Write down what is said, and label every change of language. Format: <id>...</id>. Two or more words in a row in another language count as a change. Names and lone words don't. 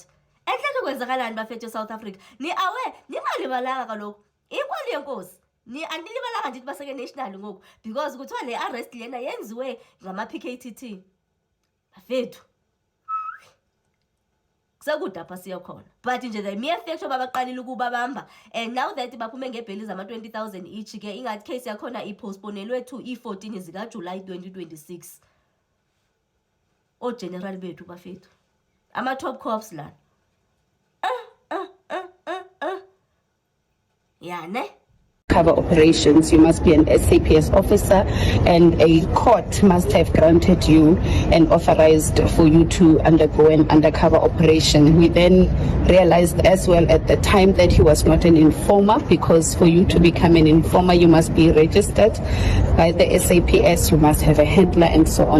<xh>Enhleke kwenzakalani bafethu eSouth Africa? Ni-awe ningalibalanga kaloku inkulu yenkosi. Anilibalanga ndithi baseke national ngoku because kuthiwa le arrest lena yenziwe ngama-PKTT. Bafethu kusekude apha siya khona, but nje</xh> <en>the mere fact</en> <xh>yoba baqalile ukubabamba</xh> <en>and now that</en> <xh>baphume ngebheli zama-20,000 each ke ingathi case yakhona ipostponelwe to i-14 zikaJulayi 2026. Ogeneral bethu bafethu ama-</xh> <en>top cops</en> <xh>lana ne</xh> <en>cover operations, you must be an SAPS officer, and a court must have granted you and authorized for you to undergo an undercover operation. We then realized as well at the time that he was not an informer, because for you to become an informer, you must be registered by the SAPS, you must have a handler and so on.</en>